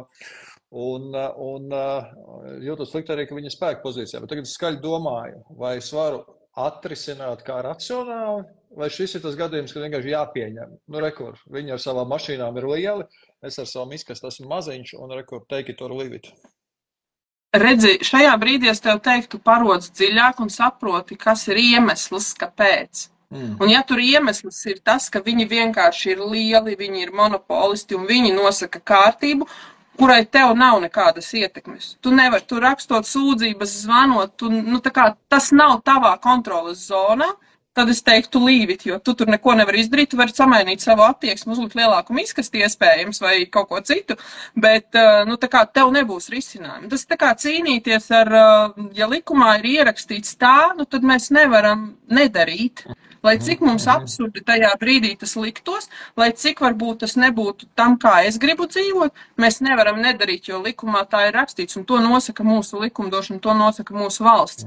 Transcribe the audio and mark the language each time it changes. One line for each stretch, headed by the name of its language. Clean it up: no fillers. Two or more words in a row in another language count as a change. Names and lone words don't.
Latvian: Un jūtos slikti arī, ka viņi ir spēka pozīcijā. Bet tagad es skaļi domāju, vai es varu atrisināt kā racionāli, vai šis ir tas gadījums, kad vienkārši jāpieņem. Nu, rekur, viņi ar savām mašīnām ir lieli, es ar savu miskastu esmu maziņš, un rekur,
English: take it or leave it.
Latvian: Redzi, šajā brīdī es tev teiktu, paroc dziļāk un saproti, kas ir iemesls, kāpēc. Un ja tur iemesls ir tas, ka viņi vienkārši ir lieli, viņi ir monopolisti un viņi nosaka kārtību, kurai tev nav nekādas ietekmes. Tu nevari, tu rakstot sūdzības, zvanot, tas nav tavā kontroles zonā. Tad es teiktu
English: leave it,
Latvian: jo tu tur neko nevari izdarīt, tu vari samainīt savu attieksmi, uzlikt lielāku miskasti iespējams vai kaut ko citu, bet, tev nebūs risinājumi. Tas tā kā cīnīties ar, ja likumā ir ierakstīts tā, tad mēs nevaram nedarīt. Lai cik mums absurdi tajā brīdī tas liktos, lai cik varbūt tas nebūtu tam, kā es gribu dzīvot, mēs nevaram nedarīt, jo likumā tā ir rakstīts, un to nosaka mūsu likumdošana, to nosaka mūsu valsts.